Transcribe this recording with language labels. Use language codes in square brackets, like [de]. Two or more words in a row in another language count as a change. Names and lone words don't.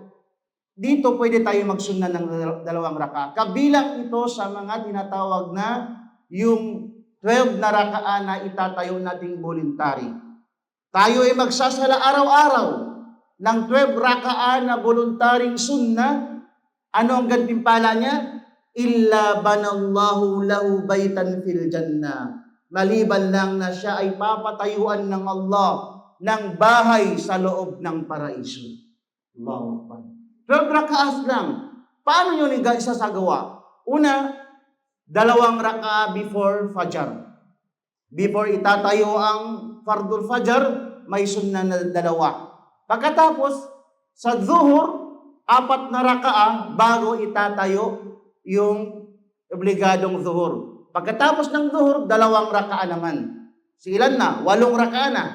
[tl] Dito pwede tayo magsunna ng 2 raka. Kabilang ito sa mga tinatawag na yung 12 na rakaa na itatayo nating voluntary. Tayo ay magsasala araw-araw ng 12 rakaa na voluntaryong sunna. Ano ang gantimpala niya? [ar] إلا بنى الله له بيتا في الجنة. [tl] Maliban lang na siya ay papatayuan ng Allah ng bahay sa loob ng paraiso. Allahu Akbar. 12 rakaas lang. Paano yun isasagawa? Una, 2 rakaah before Fajr. Before itatayo ang Fardul Fajr, may sunna na 2. Pagkatapos, sa Zuhur, 4 na rakaah bago itatayo yung obligadong Zuhur. Pagkatapos ng Zuhur, 2 rakaah naman. Ilan na? 8 rakaah na.